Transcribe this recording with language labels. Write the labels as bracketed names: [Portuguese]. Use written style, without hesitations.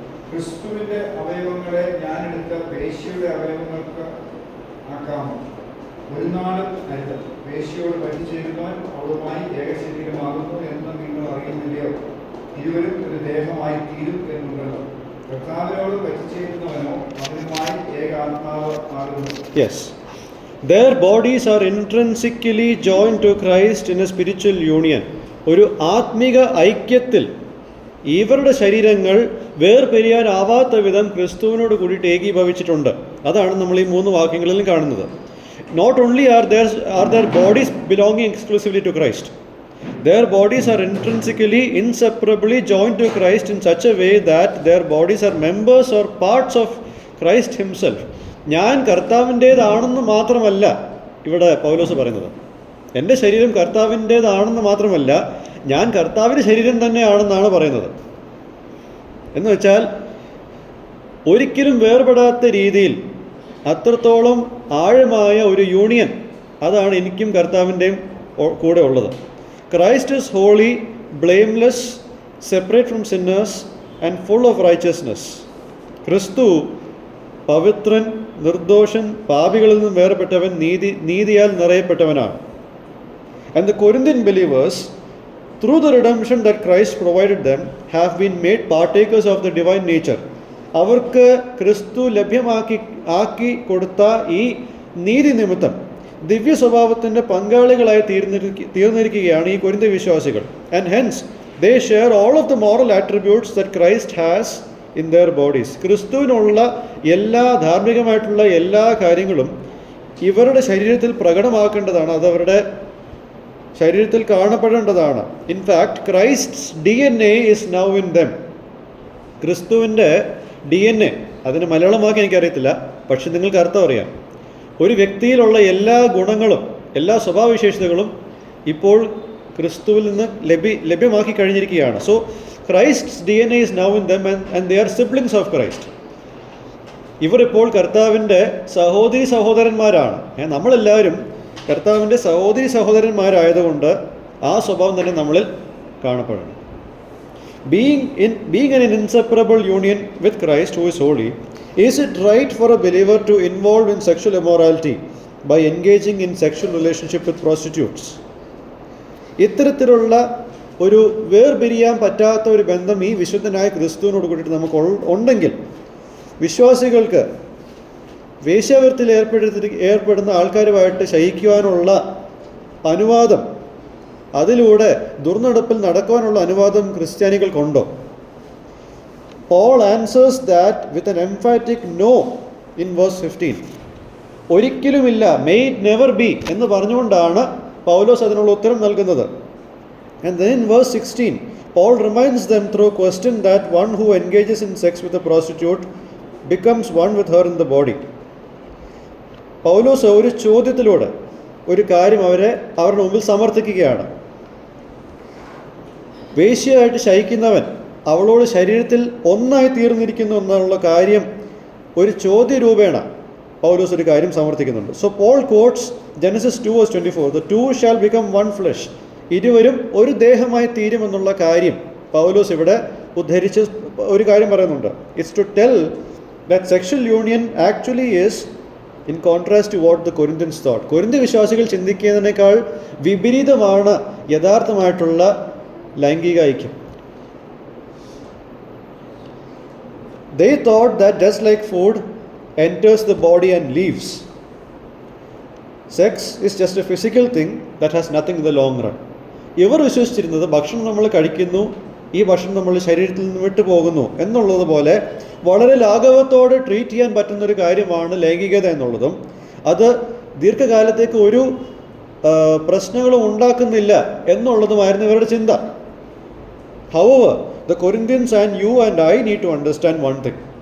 [Malayalam] ക്രിസ്തുവിന്റെ അവയവങ്ങളെ ഞാനെടുത്ത വേശ്യയുടെ അവയവങ്ങൾക്ക് ആക്കാമോ? ഒരു നാളും അരുത്. വേശ്യയോട് പറ്റിച്ചേരുവാൻ അവളുമായി ഏകശരീരമാകുന്നു എന്ന് നിങ്ങൾ അറിയുന്നില്ലയോ? ഇരുവരും ഒരു ദേഹമായി തീരും എന്നുണ്ടല്ലോ. കർത്താവിനോട് പറ്റിച്ചേരുന്നവനോ അവനുമായി ഏകാത്മാവ് ആകുന്നു. [English] Yes, their bodies are intrinsically joined to Christ in a spiritual union. [Malayalam] ഒരു ആത്മിക ഐക്യത്തിൽ ഇവരുടെ ശരീരങ്ങൾ വേർപിരിയാനാവാത്ത വിധം ക്രിസ്തുവിനോട് കൂടിയിട്ട് ഏകീഭവിച്ചിട്ടുണ്ട്. അതാണ് നമ്മൾ ഈ 3 വാക്യങ്ങളിലും കാണുന്നത്. [English] Not only are their bodies belonging exclusively to Christ, their bodies are intrinsically, inseparably joined to Christ in such a way that their bodies are members or parts of Christ himself. [Malayalam] ഞാൻ കർത്താവിൻ്റേതാണെന്ന് മാത്രമല്ല ഇവിടെ പൗലോസ് പറയുന്നത്. എൻ്റെ ശരീരം കർത്താവിൻ്റേതാണെന്ന് മാത്രമല്ല, ഞാൻ കർത്താവിൻ്റെ ശരീരം തന്നെയാണെന്നാണ് പറയുന്നത്. എന്ന് വെച്ചാൽ ഒരിക്കലും വേർപെടാത്ത രീതിയിൽ അത്രത്തോളം ആഴമായ ഒരു യൂണിയൻ, അതാണ് എനിക്കും കർത്താവിൻ്റെയും കൂടെ ഉള്ളത്. [English] Christ is holy, blameless, separate from sinners and full of righteousness. [Malayalam] ക്രിസ്തു പവിത്രൻ, നിർദോഷൻ, പാപികളിൽ നിന്നും വേർപെട്ടവൻ, നീതിയാൽ നിറയപ്പെട്ടവനാണ്. [English] And the Corinthian believers, through the redemption that Christ provided them, have been made partakers of the divine nature. [Malayalam] അവർക്ക് ക്രിസ്തു ലഭ്യമാക്കി കൊടുത്ത ഈ നീതി നിമിത്തം ദിവ്യ സ്വഭാവത്തിൻ്റെ പങ്കാളികളായി തീർന്നിരിക്കുകയാണ് ഈ കൊരിന്ത്യ വിശ്വാസികൾ. [English] And hence they share all of the moral attributes that Christ has in their bodies. [Malayalam] ക്രിസ്തുവിനുള്ള എല്ലാ ധാർമ്മികമായിട്ടുള്ള എല്ലാ കാര്യങ്ങളും ഇവരുടെ ശരീരത്തിൽ പ്രകടമാക്കേണ്ടതാണ്, അതവരുടെ ശരീരത്തിൽ കാണപ്പെടേണ്ടതാണ്. [English] In fact Christ's DNA is now in them. [Malayalam] ക്രിസ്തുവിൻ്റെ DNA, അതിന് മലയാളമാക്കി എനിക്കറിയത്തില്ല, പക്ഷെ നിങ്ങൾക്ക് അർത്ഥം അറിയാം. ഒരു വ്യക്തിയിലുള്ള എല്ലാ ഗുണങ്ങളും എല്ലാ സ്വഭാവവിശേഷതകളും ഇപ്പോൾ ക്രിസ്തുവിൽ നിന്ന് ലഭ്യമാക്കി കഴിഞ്ഞിരിക്കുകയാണ്. [English] So Christ's DNA is now in them and they are siblings of Christ. [Malayalam] ഇവർ ഇപ്പോൾ കർത്താവിൻ്റെ സഹോദരന്മാരാണ്. നമ്മളെല്ലാവരും കർത്താവിൻ്റെ സഹോദരന്മാരായതുകൊണ്ട് ആ സ്വഭാവം തന്നെ നമ്മളിൽ കാണപ്പെടണം. [English] Being an inseparable union with Christ who is holy, is it right for a believer to involve in sexual immorality by engaging in sexual relationship with prostitutes? [Malayalam] ഇത്തരത്തിലുള്ള ഒരു വേർപിരിയാൻ പറ്റാത്ത ഒരു ബന്ധം ഈ വിശുദ്ധനായ ക്രിസ്തുവിനോട് കൂടിയിട്ട് നമുക്ക് ഉണ്ടെങ്കിൽ വിശ്വാസികൾക്ക് വേശ്യാവൃത്തിയിൽ ഏർപ്പെടുന്ന ആൾക്കാരുമായിട്ട് ശയിക്കുവാനുള്ള അനുവാദം, അതിലൂടെ ദുർനടപ്പിൽ നടക്കുവാനുള്ള അനുവാദം ക്രിസ്ത്യാനികൾക്കുണ്ടോ? [English] Paul answers that with an emphatic no in verse 15. [Malayalam] ഒരിക്കലുമില്ല, [English] may it never be [Malayalam] എന്ന് പറഞ്ഞുകൊണ്ടാണ് പൗലോസ് അതിനുള്ള ഉത്തരം നൽകുന്നത്. [English] And then in verse 16, Paul reminds them through a question that one who engages in sex with a prostitute becomes one with her in the body. [Malayalam] പൗലോസ് ഒരു ചോദ്യത്തിലൂടെ ഒരു കാര്യം അവരുടെ മുമ്പിൽ സമർത്ഥിക്കുകയാണ്. വേശ്യയായിട്ട് ശയിക്കുന്നവൻ അവളോട് ശരീരത്തിൽ ഒന്നായി തീർന്നിരിക്കുന്നു എന്നുള്ള കാര്യം ഒരു ചോദ്യരൂപേണ പൗലോസ് ഒരു കാര്യം സമർത്ഥിക്കുന്നുണ്ട്. [English] So Paul quotes Genesis 2:24, the two shall become one flesh. [Malayalam] ഇരുവരും ഒരു ദേഹമായി തീരുമെന്നുള്ള കാര്യം പൗലോസ് ഇവിടെ ഉദ്ധരിച്ച് ഒരു കാര്യം പറയുന്നുണ്ട്. [English] It's to tell that sexual union actually is in contrast to what the Corinthians thought. [Malayalam] കൊരിന്ത്യ വിശ്വാസികൾ ചിന്തിക്കുന്നതിനേക്കാൾ വിപരീതമാണ് യഥാർത്ഥമായിട്ടുള്ള ലൈംഗിക ഐക്യം. [English] They thought that just like food enters the body and leaves, sex is just a physical thing that has nothing in the long run. [Malayalam] ഇവർ വിശ്വസിച്ചിരുന്നത് ഭക്ഷണം നമ്മൾ കഴിക്കുന്നു, ഈ ഭക്ഷണം നമ്മൾ ശരീരത്തിൽ നിന്ന് വിട്ടുപോകുന്നു എന്നുള്ളതുപോലെ വളരെ ലാഘവത്തോടെ ട്രീറ്റ് ചെയ്യാൻ പറ്റുന്നൊരു കാര്യമാണ് ലൈംഗികത എന്നുള്ളതും അത് ദീർഘകാലത്തേക്ക് ഒരു പ്രശ്നങ്ങളും ഉണ്ടാക്കുന്നില്ല എന്നുള്ളതുമായിരുന്നു ഇവരുടെ ചിന്ത. [English] However, the Corinthians and you and I need to understand one thing.